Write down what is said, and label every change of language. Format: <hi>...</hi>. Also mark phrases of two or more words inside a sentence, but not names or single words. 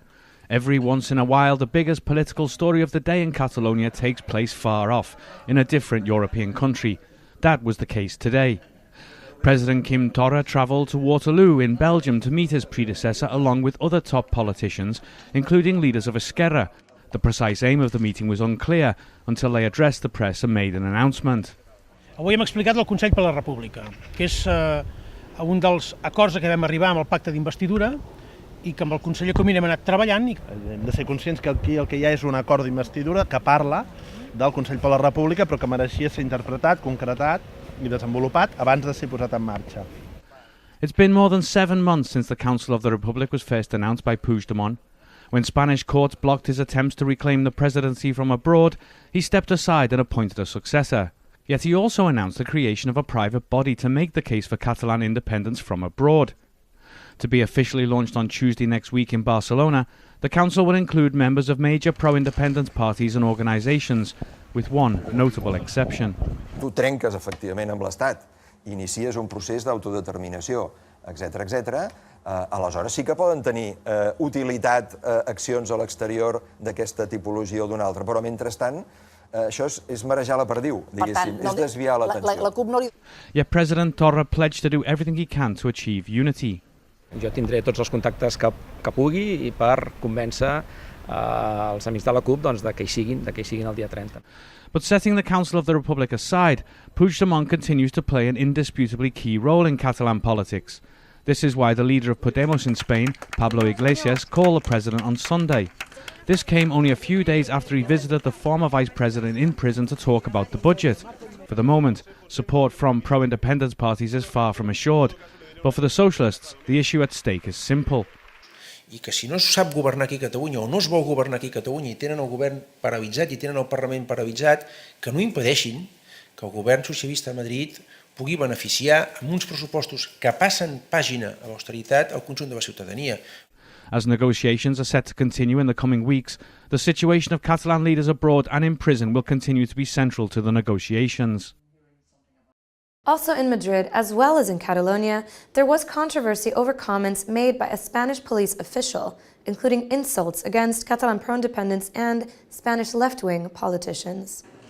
<en>Every once in a while, the biggest political story of the day in Catalonia takes place far off, in a different European country. That was the case today. President Quim Torra travelled to Waterloo in Belgium to meet his predecessor along with other top politicians, including leaders of Esquerra. The precise aim of the meeting was unclear until they addressed the press and made an announcement.</en> <ca>Avui hem explicat el Consell per la República, que és un dels acords a què vam arribar amb el pacte d'investidura i que amb el conseller Comín hem anat treballant. Hem de ser conscients que aquí el que hi ha és un acord d'investidura que parla del Consell per la República però que mereixia ser interpretat, concretat i desenvolupat abans de ser posat en marxa.</ca> <en>It's been more than 7 months since the Council of the Republic was first announced by Puigdemont. When Spanish courts blocked his attempts to reclaim the presidency from abroad, he stepped aside and appointed a successor. Yet he also announced the creation of a private body to make the case for Catalan independence from abroad. To be officially launched on Tuesday next week in Barcelona, the council will include members of major pro-independence parties and organisations, with one notable exception.</en> <ca>Tu trenques efectivament amb l'Estat, inicies un procés d'autodeterminació, etc. Aleshores sí que poden tenir utilitat accions a l'exterior d'aquesta tipologia o d'una altra, però mentrestant això és marejar la perdiu, diguéssim, és desviar l'atenció.</ca> <en>Yet President Torra pledged to do everything he can to achieve unity.</en> <ca>Jo tindré tots els contactes que pugui i per convèncer els amics de la CUP de que hi siguin el dia 30.</ca> <en>But setting the Council of the Republic aside, Puigdemont continues to play an indisputably key role in Catalan politics. This is why the leader of Podemos in Spain, Pablo Iglesias, called the president on Sunday. This came only a few days after he visited the former vice president in prison to talk about the budget. For the moment, support from pro-independence parties is far from assured. But for the socialists, the issue at stake is simple.</en> <ca>I que si no es sap governar aquí a Catalunya o no es vol governar aquí a Catalunya i tenen el govern paralitzat i tenen el Parlament paralitzat, que no impedeixin que el govern socialista a Madrid pugui beneficiar amb uns pressupostos que passen pàgina a l'austeritat al conjunt de la ciutadania.</ca> <en>As negotiations are set to continue in the coming weeks, the situation of Catalan leaders abroad and in prison will continue to be central to the negotiations. Also in Madrid, as well as in Catalonia, there was controversy over comments made by a Spanish police official, including insults against Catalan pro-independence and Spanish left-wing politicians.</en>